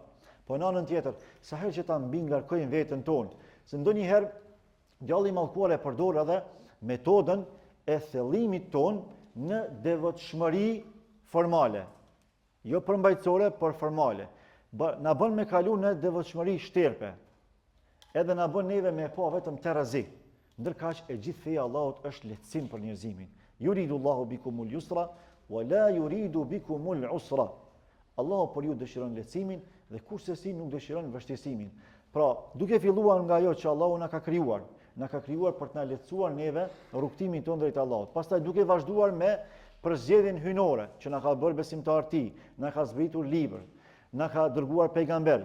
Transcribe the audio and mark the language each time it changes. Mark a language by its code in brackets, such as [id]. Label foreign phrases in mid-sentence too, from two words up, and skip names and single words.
[sq] Po në anën tjetër, sa herë që ta mbingarkojmë veten tonë, se ndonjëherë djalli i mallkuar e përdor edhe metodën e thellimit ton në devotshmëri formale, jo përmbajtësore, por formale. Na bën me kalu në devotshmëri shterpe. Edhe na bën neve me pa vetëm terrazi. Ndërkaq e gjithë feja e Allahut është lehtësim për njerëzimin. [ar] يريد الله بكم اليسر ولا يريد بكم العسر. [sq] Allahu për ju dëshiron lehtësimin dhe kurse nuk dëshiron vështirësimin. Pra, duke filluar nga ajo që Allahu na ka krijuar për të na lehtësuar neve rrugtimin tonë drejt Allahut. Pastaj duke vazhduar me përzgjedhjen hyjnore që na ka bërë besimtar të tij, na ka zbritur libër, na ka dërguar pejgamber.